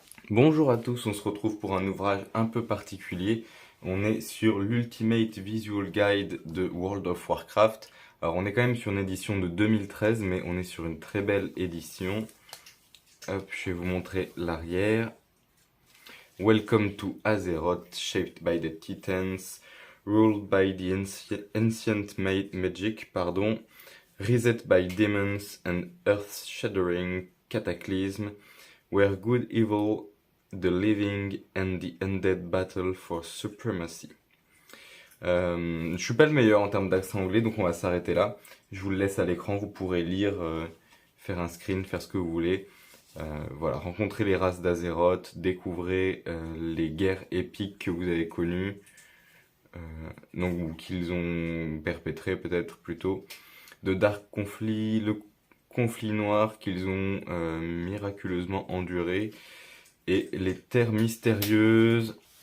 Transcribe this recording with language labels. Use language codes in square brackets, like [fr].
[fr] Bonjour à tous, on se retrouve pour un ouvrage un peu particulier. On est sur l'Ultimate Visual Guide de World of Warcraft. Alors on est quand même sur une édition de 2013, mais on est sur une très belle édition. Hop, je vais vous montrer l'arrière. [en] Welcome to Azeroth, shaped by the Titans, ruled by the ancient magic, reset by demons and earth-shattering cataclysm, where good, evil, the living and the undead battle for supremacy. [fr] Je suis pas le meilleur en termes d'accent anglais, donc on va s'arrêter là. Je vous le laisse à l'écran, vous pourrez lire, faire un screen, faire ce que vous voulez. Voilà, rencontrez les races d'Azeroth, découvrez les guerres épiques que vous avez connues, donc ou qu'ils ont perpétrées peut-être plutôt, de dark conflits, le conflit noir qu'ils ont miraculeusement enduré, et les terres mystérieuses.